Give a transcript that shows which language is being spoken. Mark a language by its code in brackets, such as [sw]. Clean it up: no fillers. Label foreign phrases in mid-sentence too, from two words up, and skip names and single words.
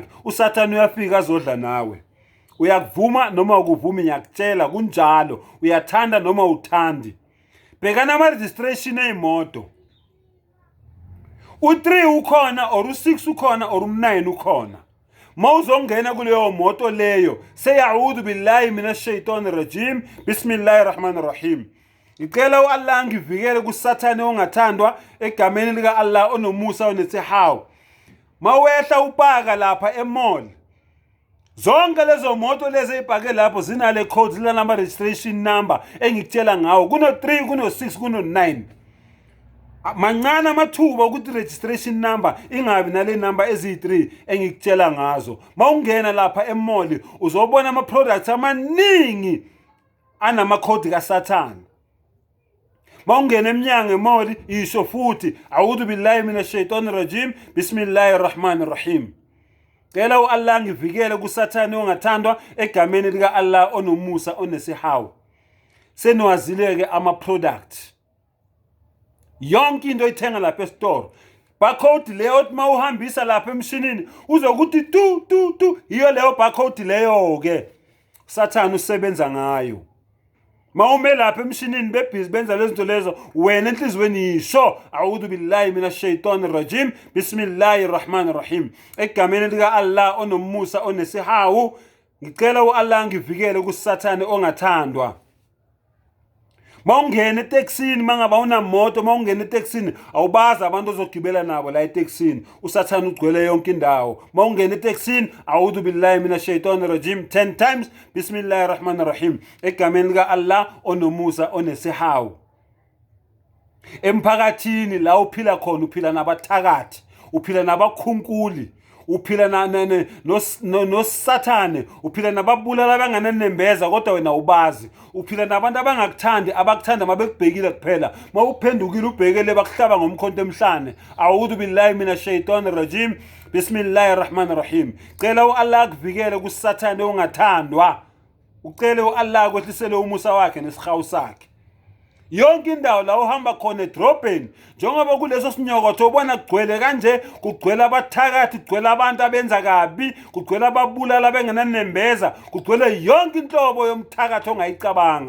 [zu] uSathane uyafika azodla nawe. Uyakuvuma noma ukuvuma, ngiyakutshela kunjalo. Uyathanda noma uthandi. Bhekana ama-registration ey'moto. U3 ukhona or u6 ukhona or u9 ukhona. Mawuzongena kuleyo moto leyo, [ar] say أعوذ بالله من الشيطان الرجيم بسم الله الرحمن الرحيم. [zu] Ngicela uAllah ngivikele kuSathane ongathandwa egameni lika Allah onomusa onesihawu. Mawehla upaka lapha emall, zonke lezo moto lezi ezipake lapho zinale code, zina number [en] registration number [zu] engikutshela ngawo. Kuno 3, kuno 6, kuno 9. mancane amathuba ukuthi registration number ingabi nale number ezi3 engikutshela ngazo. Mawungena lapha emall uzobona ama products amaningi anama code kaSathane. Mawungena eminyango emall isho futhi [ar] أعوذ بالله من الشيطان الرجيم بسم الله الرحمن الرحيم. [zu] Cela uAllah ngivikele kuSathane ongathandwa egameni lika Allah onomusa onesihawu. Senwazileke ama products. Yonke into oyithenga lapha e-store barcode leyo othi mawuhambisa lapha emshinini uzokuthi tu iyo leyo barcode leyo ke Sathane usebenza ngayo. Mawume lapha emshinini bebhizi benza lezi zinto lezo wena enhlizweni yisho [ar] أعوذ بالله من الشيطان الرجيم بسم الله الرحمن الرحيم [zu] egameni lika Allah onomusa onesihawu. Ngicela uAllah ngivikele kuSathane ongathandwa. Mawungena eTaxini mangaba unamoto mawungena eTaxini awubaza abantu ozogibela nabo la eTaxini uSathane ugcwele yonke indawo. Mawungena eTaxini [ar] أعوذ بالله من الشيطان الرجيم [zu] 10 times [ar] بسم الله الرحمن الرحيم [zu] egameni lika Allah onomusa onesihawu. Emphakathini la uphila khona uphila nabathakathi uphila nabakhunkuli uphila noSathane uphila nababulala abangananembeza kodwa wena ubazi uphila nabantu abangakuthandi abakuthanda mabekubhekile kuphela mawuphendukile ubhekele bakuhlaba ngomkhonto emhlane. [ar] أعوذ بالله من الشيطان الرجيم بسم الله الرحمن الرحيم. [zu] Cela uAllah akuvikele kuSathane ongathandwa. Ucele uAllah kwehlisele umusa wakhe nesihawu sakhe. Yonke indawo la uhamba khona edrobheni njengoba kuleso sinyokotho ubona kugcwele kanje kugcwele abathakathi kugcwele abantu abenza kabi kugcwele ababulala bengenanembeza kugcwele yonke inhlobo yomthakathi ongayicabanga.